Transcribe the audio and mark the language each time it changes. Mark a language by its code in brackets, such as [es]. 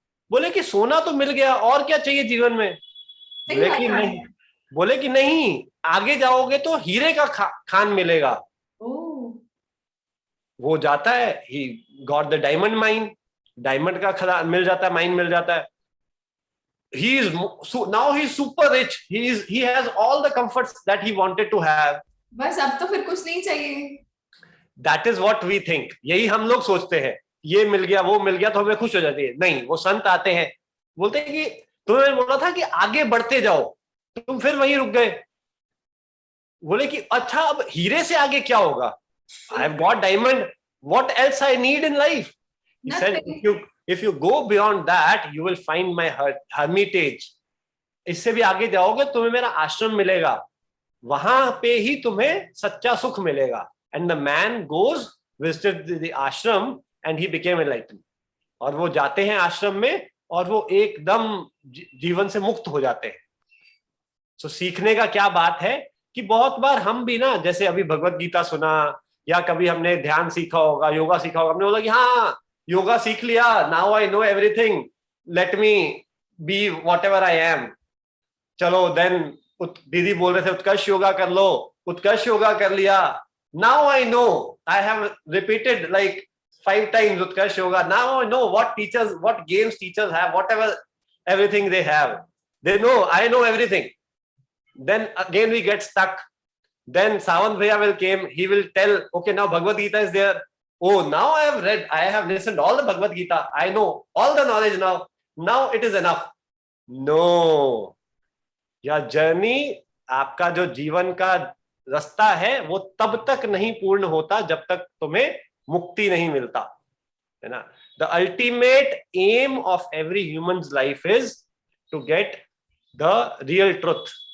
[hi] बोले कि सोना तो मिल गया, और क्या चाहिए जीवन में? सही बोले बात कि है। नहीं, बोले कि नहीं, आगे जाओगे तो हीरे का खान मिलेगा। ओह, वो जाता है, [en] he got the diamond mine, [hi] diamond का खदान मिल जाता है, माइन मिल जाता है। [en] he is now he's super rich, he has all the comforts that he wanted to have. [hi] बस अब तो फिर कुछ नहीं चाहिए। [en] that is what we think, [hi] यही हम लोग सोचते हैं, ये मिल गया वो मिल गया तो हमें खुश हो जाती है। नहीं, वो संत आते हैं, बोलते हैं कि तुम्हें बोला था कि आगे बढ़ते जाओ, तुम फिर वहीं रुक गए। बोले कि अच्छा, अब हीरे से आगे क्या होगा? [en] I have got diamond, what else I need in life? He said, if you go beyond that, you will find my hermitage. [hi] इससे भी आगे जाओगे तुम्हें मेरा आश्रम मिलेगा, वहां पे ही तुम्हें सच्चा सुख मिलेगा। [en] And the man goes visited the ashram and he became enlighten. [hi] और वो जाते हैं आश्रम में और वो एकदम जीवन से मुक्त हो जाते हैं। सो सीखने का क्या बात है कि बहुत बार हम भी ना, जैसे अभी भगवत गीता सुना, या कभी हमने ध्यान सीखा होगा, योगा सीखा होगा, हमने बोला कि हाँ योगा सीख लिया, [en] Now I know everything, let me be whatever I am. [hi] चलो देन दीदी बोल रहे थे उत्कर्ष योगा कर लो, उत्कर्ष योगा कर लिया। [en] Now I know, I have repeated like 5 times Utkarsh yoga. Now I know what teachers, what games teachers have, whatever everything they have, they know, I know everything. Then again we get stuck. Then Savant Bhaiya will came, he will tell, okay, now Bhagavad Gita is there. Oh, now I have read, I have listened all the Bhagavad Gita, I know all the knowledge now. Now it is enough. [hi] No, यह journey, आपका जो जीवन का रास्ता है वो तब तक नहीं पूर्ण होता जब तक तुम्हें मुक्ति नहीं मिलता, है ना। [en] The ultimate aim of every human's life is to get the real truth.